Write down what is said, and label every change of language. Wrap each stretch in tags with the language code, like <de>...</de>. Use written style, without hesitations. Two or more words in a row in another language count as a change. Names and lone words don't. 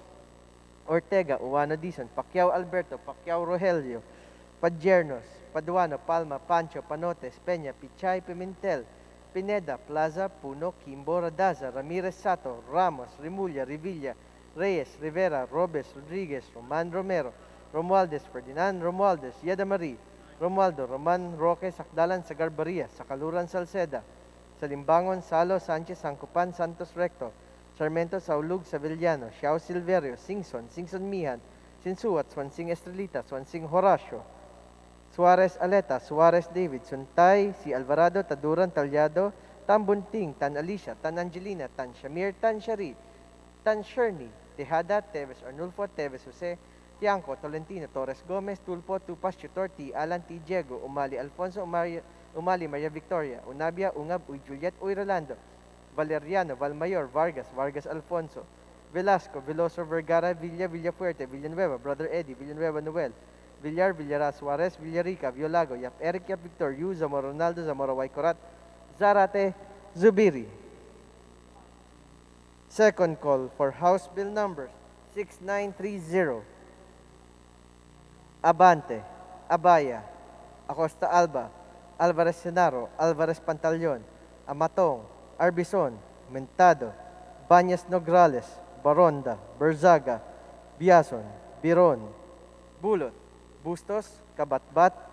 <en>Ortega, Uwano Dizon, Pacquiao Alberto, Pacquiao Rogelio, Padjernos, Paduano, Palma, Pancho, Panotes, Peña, Pichay, Pimentel, Pineda, Plaza, Puno, Kimbo, Radaza, Ramirez Sato, Ramos, Rimulya, Revilla, Reyes, Rivera, Robes, Rodriguez, Roman Romero, Romualdez, Ferdinand Romualdez, Yeda Marie, Romualdo, Roman Roque, Sakdalan, Sagarbaria, Sakaluran, Salceda, Salimbangon, Salo, Sanchez, Sancopan, Santos Recto, Sarmiento, Saulug, Savillano, Xiao Silverio, Singson, Singson Mihan, Sinsuat, Swansing Estrelita, Swansing Horacio, Suarez Aleta, Suarez David, Suntay, si Alvarado, Taduran, Talyado, Tan Bunting, Tan Alicia, Tan Angelina, Tan Shamir, Tan Shari, Tan Sherny, Tejada, Teves Arnulfo, Teves Jose, Tiangco, Tolentino, Torres Gomez, Tulpo, Tupas, Chutor, T. Alan, T. Diego, Umali Alfonso, Umali Maria Victoria, Unabia, Ungab, Uy Juliet, Uy Rolando, Valeriano, Valmayor, Vargas, Vargas Alfonso, Velasco, Veloso Vergara, Villa, Villafuerte, Villanueva, Brother Eddie, Villanueva Noel, Villar, Villaras, Suarez, Villarica, Violago, Yap Eric, Yap Victor, Yu, Zamora Ronaldo, Zamora Waikorat, Zarate, Zubiri. Second call for House Bill number 6930. Abante, Abaya, Acosta Alba, Alvarez Senaro, Alvarez Pantaleon, Amatong, Arbison, Mentado, Banyas Nograles, Baronda, Berzaga, Biason, Biron, Bulot, Bustos, Kabatbat,</en>